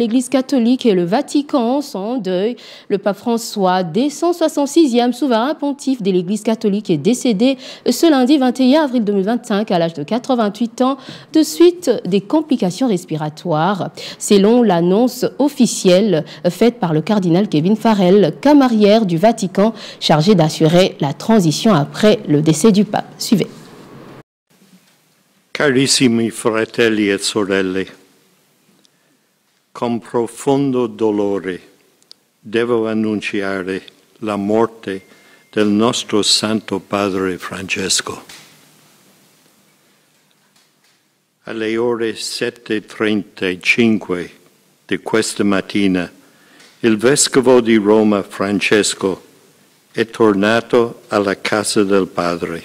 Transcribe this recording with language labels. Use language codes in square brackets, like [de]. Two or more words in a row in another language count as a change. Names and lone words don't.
[fr] L'Église catholique et le Vatican sont en deuil. Le pape François, dès 166e souverain pontife de l'Église catholique, est décédé ce lundi 21 avril 2025 à l'âge de 88 ans de suite des complications respiratoires. Selon l'annonce officielle faite par le cardinal Kevin Farrell, camarière du Vatican, chargé d'assurer la transition après le décès du pape. Suivez. [it] Carissimi fratelli e sorelle, con profondo dolore devo annunciare la morte del nostro Santo Padre Francesco. Alle ore 7:35 di questa mattina, il Vescovo di Roma Francesco è tornato alla casa del Padre.